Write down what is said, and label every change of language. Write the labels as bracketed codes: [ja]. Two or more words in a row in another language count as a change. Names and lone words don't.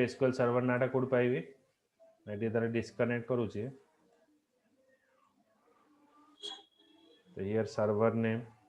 [or] SQL Server ନାଟା କୋଉଠି ପାଇବି? ଏଠି ତାର disconnect କରୁଛି. [en] So here server name.